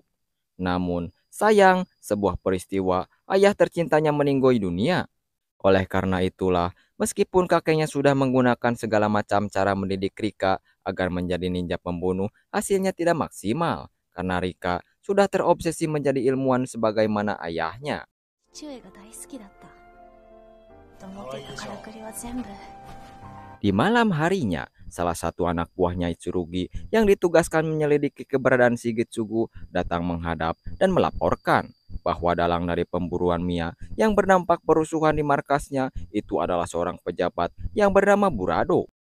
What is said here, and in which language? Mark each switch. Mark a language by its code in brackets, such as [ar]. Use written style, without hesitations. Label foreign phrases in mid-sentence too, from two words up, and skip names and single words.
[id] Namun, sayang, sebuah peristiwa ayah tercintanya meninggoy dunia. Oleh karena itulah, meskipun kakeknya sudah menggunakan segala macam cara mendidik Rika agar menjadi ninja pembunuh, hasilnya tidak maksimal karena Rika sudah terobsesi menjadi ilmuwan sebagaimana ayahnya. [ja] 父上が大好きだったと思っていたからくりは全部 [id] Di malam harinya, salah satu anak buahnya Itsurugi yang ditugaskan menyelidiki keberadaan Shigetsugu datang menghadap dan melaporkan bahwa dalang dari pemburuan Mia yang berdampak perusuhan di markasnya itu adalah seorang pejabat yang bernama Burado.